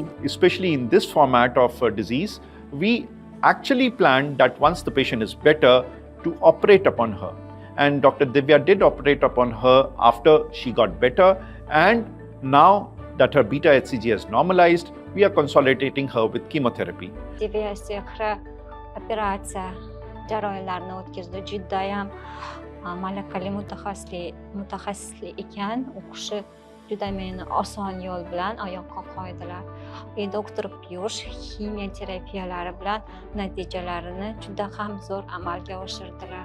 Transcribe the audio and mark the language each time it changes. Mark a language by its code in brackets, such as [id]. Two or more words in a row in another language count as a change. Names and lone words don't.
[en] Especially in this format of disease, we actually planned that once the patient is better, to operate upon her. And Dr. Divya did operate upon her after she got better, and now that her beta HCG has normalized, we are consolidating her with chemotherapy. [uz] Divya Sehra operatsiya jarayonlarini o'tkazdi. Judayam malakali mutaxassisli ekan. U kishi juda meni oson yo'l bilan oyoqqa qo'ydilar. Doktor Piyush kimyoterapiyalari bilan natijalarini juda ham zo'r amalga oshirdilar.